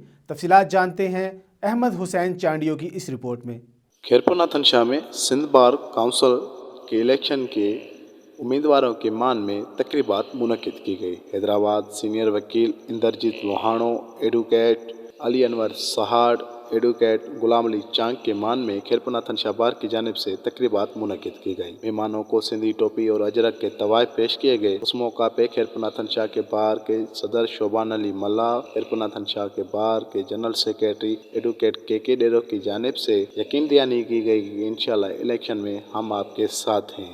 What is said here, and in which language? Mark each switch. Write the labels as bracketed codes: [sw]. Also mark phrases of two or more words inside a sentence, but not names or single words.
[ur] تفصیلات جانتے ہیں احمد حسین چانڈیو کی اس رپورٹ میں۔ خیرپور ناتھن شاہ میں سندھ بار کونسل کے الیکشن کے امیدواروں کے مان میں تقریبات منعقد کی گئی۔ حیدرآباد سینئر وکیل اندرجیت لوہانو، ایڈوکیٹ علی انور سہاڑ، ایڈووکیٹ غلام علی چانگ کے مان میں خیرپوناتھن شاہ بار کی جانب سے تقریبات منعقد کی گئی. مہمانوں کو سندھی ٹوپی اور اجرک کے طوائف پیش کیے گئے. اس موقع پہ خیرپوناتھن شاہ کے بار کے صدر شعبان علی ملا، خیرپوناتھن شاہ کے بار کے [en] General Secretary [ur] ایڈووکیٹ کے ڈیرو کی جانب سے یقین دہانی کی گئی کہ ان شاء اللہ الیکشن میں ہم آپ کے ساتھ ہیں.